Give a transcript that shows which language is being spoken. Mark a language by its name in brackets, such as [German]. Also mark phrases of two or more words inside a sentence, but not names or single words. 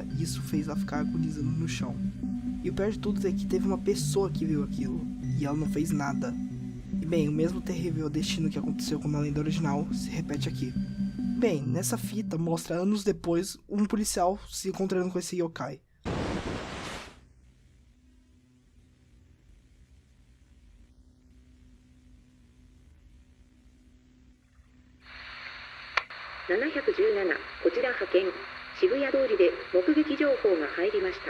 [Portuguese] E isso fez ela ficar agonizando no chão. E o pior de tudo é que teve uma pessoa que viu aquilo. E ela não fez nada. E bem, o mesmo terrível destino que aconteceu com a lenda original se repete aqui. Bem, nessa fita mostra anos depois um policial se encontrando com esse yokai. [Japanese] こちら派遣渋谷通りで目撃情報が入りました。